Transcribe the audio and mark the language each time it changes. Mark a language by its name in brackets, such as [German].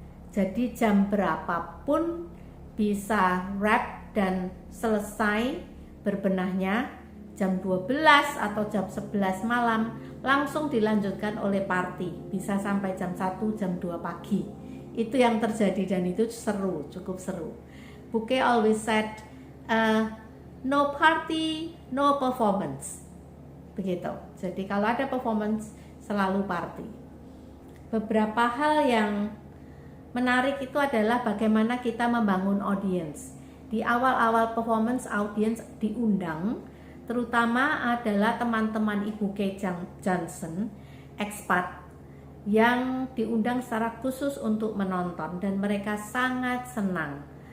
[Indonesian] Jadi jam berapapun bisa wrap dan selesai berbenahnya, jam 12 atau jam 11 malam langsung dilanjutkan oleh party. Bisa sampai jam 1, jam 2 pagi. Itu yang terjadi dan itu seru, cukup seru. [English] Bu Kay always said, no party, no performance. [Indonesian] Begitu. Jadi kalau ada performance selalu party. Beberapa hal yang menarik itu adalah bagaimana kita membangun audience. Di awal-awal performance, audience diundang, terutama adalah teman-teman Ibu Kay Johnson, expat, yang diundang secara khusus untuk menonton dan mereka sangat senang.